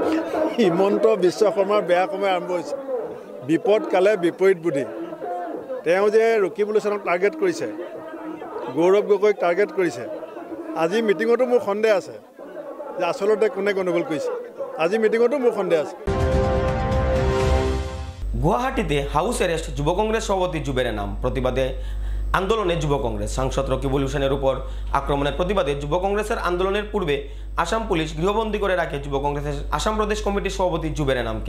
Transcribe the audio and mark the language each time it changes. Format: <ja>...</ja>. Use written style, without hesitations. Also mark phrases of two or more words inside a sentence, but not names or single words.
<as>হিমন্ত বিশ্ব শৰ্মাৰ বেয়া সময় আৰম্ভ হৈছে। বিপদ কালে বিপৰীত বুদ্ধি। তেওঁ যে ৰকিবুল হুছেইনক টাৰ্গেট কৰিছে, গৌৰৱ গগৈক টাৰ্গেট কৰিছে, আজি মিটিঙতো মোৰ সন্দেহ আছে যে আচলতে কোনে গণ্ডগোল কৰিছে। আজি মিটিঙতো মোৰ সন্দেহ আছে।</as> <bn>গুয়াহাটিতে</bn> <en>house arrest</en> <bn>যুব কংগ্রেস সভাপতি জুবেরের নাম। প্রতিবাদে আন্দোলনে যুব কংগ্রেস। সাংসদ রকিবুল হোসেনের উপর আক্রমণের প্রতিবাদে যুব কংগ্রেসের আন্দোলনের পূর্বে আসাম পুলিশ গৃহবন্দী করে রাখে যুব কংগ্রেসের আসাম প্রদেশ কমিটির সভাপতি জুবের এনামকে।</bn>